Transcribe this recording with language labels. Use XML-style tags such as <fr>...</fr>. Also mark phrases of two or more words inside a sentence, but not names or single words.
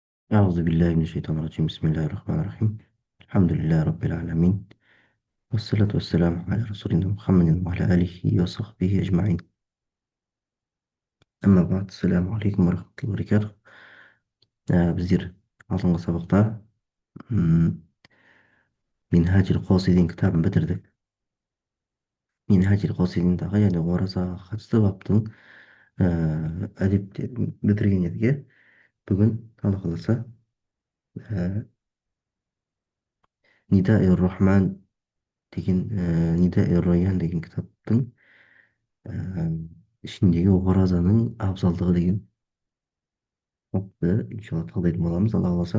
<ar>أعوذ بالله من الشيطان الرجيم. بسم الله الرحمن الرحيم. الحمد لله رب العالمين، والصلاة والسلام على رسولنا محمد وعلى آله وصحبه أجمعين. أما بعد، السلام عليكم ورحمة الله وبركاته.</ar> <kk>بزير алдыңғы сабақта м, минхажил қосидин кітабын бітірдік. минхажил қосидиндағы яғни оразаға қатысты баптың әдептерін бітірген едік. Бүгін алла қаласа нида рахман деген нида райан деген кітаптың ішіндегі оразаның абзалдығы деген бапты иншалла талдайтын боламыз, алла қаласа.</kk>